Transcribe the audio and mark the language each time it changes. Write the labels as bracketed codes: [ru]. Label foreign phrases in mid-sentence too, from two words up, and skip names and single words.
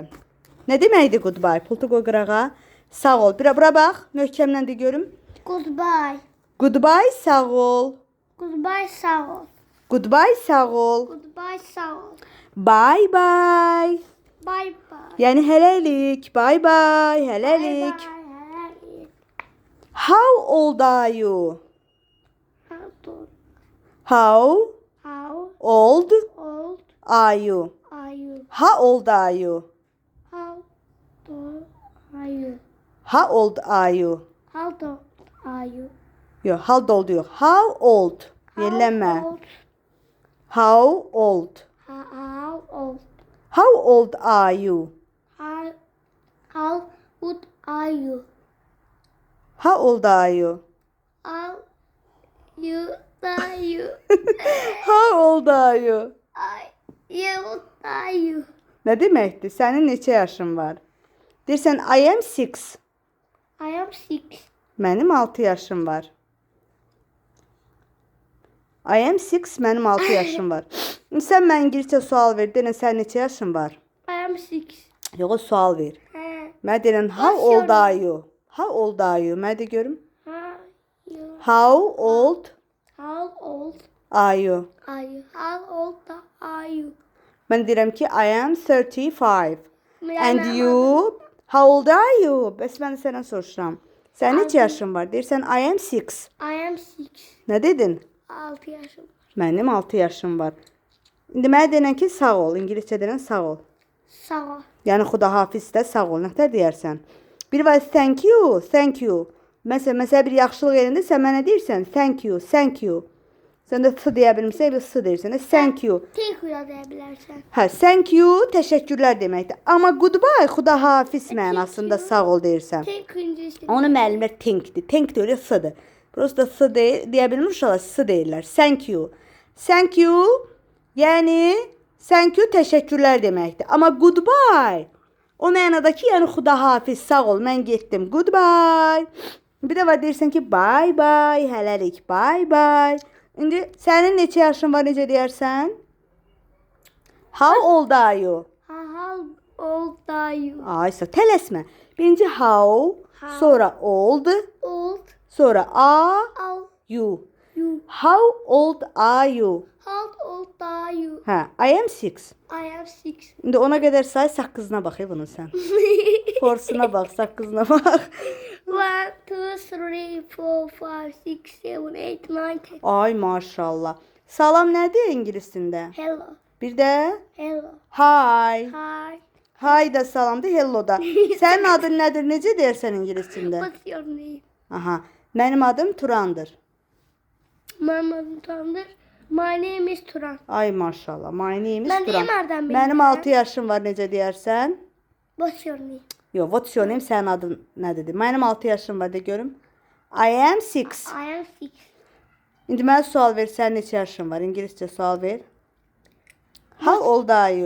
[az] Nə deməkdir goodbye? Pultu qoy qırağa. Sağ ol. Bura bax, möhkəmlə de görüm. [en] Goodbye. [az] Goodbye sağ ol. Goodbye, sağ ol. Goodbye sağ ol. Goodbye, sağ ol. [en] Bye bye. Bye bye. [az] Yəni hələlik. [en] Bye bye. Bye [az] Hələlik. [en] bye. How old are you? How How old old are you? are you? How old are you? How old are you? How old are you? How old are you? Yox, how old yox. How old? Yellənmə. How How old? old? How old? How old are you? How old are you? How old are you? How you are you? How old are you? You are you? [az] Nə deməkdir? Sənin neçə yaşın var? Deyirsən [en] I am 6. I am 6. [az] Mənim 6 yaşım var. [en] I am 6, [az] mənim 6 yaşım var. Sən mən İngiliscə sual ver, deyən sən neçə yaşın var? [en] I am 6. [az] Yox, sual ver. Mən deyirəm, [en] how What's old your are you? How old are you? [az] Mən də görüm. [en] You. How old How old are you? are you? How old are you? [az] Mən deyirəm ki, [en] I am 35. And Benim you? How old are you? [az] Bəs mən sənə soruşuram. Sən neçə yaşın var? Deyirsən, [en] I am 6. I am 6. [az] Nə dedin? 6 yaşım. Mənim 6 yaşım var. İndi mənə denən ki, sağ ol. İngiliscə denən sağ ol. Sağ ol. Yəni xudahafiz də sağ ol. Nətər deyərsən? Bir var [en] thank you, thank you. [az] Məsələn bir yaxşılıq elində sən mənə deyirsən [en] thank you, thank you. [az] Sən də s deyə bilmirsən, bir s deyirsən. [en] Thank you. [tr] Tek uya diyebilirsin. [az] Hə, [en] thank you [az] təşəkkürlər deməkdir. Amma goodbye xudahafiz mənasında sağ ol deyirsən. [tr] Tek İngilizce. [az] Onu müəllimlər thinkdir. Think də elə s-dır. Prosta s deyə bilmir uşaqlar, s deyirlər. [en] Thank you. Thank you. Yəni thank you [az] təşəkkürlər deməkdir. Amma goodbye o mənada ki, yəni xudahafiz, sağ ol, mən getdim. Goodbye. Bir də var deyirsən ki, [en] bye bye, hələlik, bye bye. [az] İndi sənin neçə yaşın var, necə deyərsən? [en] How old are you? How old are you? [az] Aysa, tələsmə. Birinci how, sonra old, [en] Old [az] sonra are [en] are you. you? How old are you? How old are you? [az] Hə, [en] I am 6. I am 6. [az] İndi ona qədər say, saqqızına bax bunun sən. Forsuna bax, saqqızına bax. 1, 2, 3, 4, 5, 6, 7, 8, 9, 10. Ay maşallah. Salam nədir ingiliscində? [en] Hello. [az] Bir də [en] Hello. hi. Hi. [az] Hi da salamdır, hello da. Sənin adın nədir? Necə deyirsən ingiliscində? [en] What's your name? [az] Aha. Mənim adım Turandır. [en] My name Tandır. My name is Turan. [az] Ay maşallah. [en] My name is [az] Mən [en] Turan. [az] deyim hardan Mənim bilirəm? 6 yaşım var, necə deyərsən? [en] What's your name? Yox, what's your name? [az] Sənin adın nədir? Mənim 6 yaşım var, de görüm. [en] I am 6. I am 6. [az] İndi mənə sual ver, sənin neçə yaşın var? İngiliscə sual ver. [en] How old are you?